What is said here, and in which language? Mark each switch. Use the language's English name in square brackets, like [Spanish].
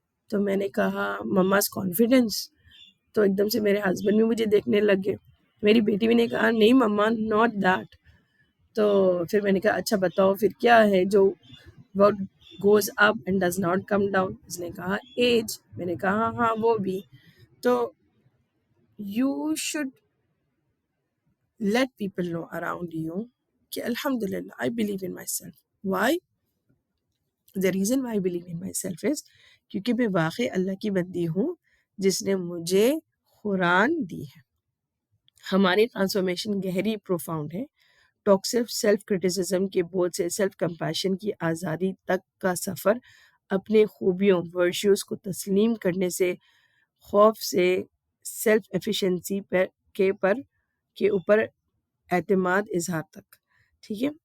[Urdu] تو میں نے کہا مما's confidence. تو ایک دم سے میرے ہسبینڈ بھی مجھے دیکھنے لگ گئے. میری بیٹی بھی نے کہا نہیں مما [English] not that. [Urdu] تو پھر میں نے کہا اچھا بتاؤ پھر کیا ہے جو [English] what goes up and does not come down. [Urdu] اس نے کہا ایج. میں نے کہا ہاں وہ بھی. [English] تو you should let people know around you [Urdu] کہ الحمدللہ [English] I believe in myself. Why? The reason why I believe in myself is [Urdu] کیونکہ میں واقعی اللہ کی بندی ہوں جس نے مجھے قرآن دی ہے. ہماری ٹرانسفارمیشن گہری پروفاؤنڈ ہے. ٹاکسک سیلف کرٹیسزم کے بوجھ سے سیلف کمپیشن کی آزادی تک کا سفر اپنے خوبیوں ورچوز کو تسلیم کرنے سے خوف سے سیلف ایفیشنسی کے اوپر اعتماد اظہار تک. ٹھیک ہے.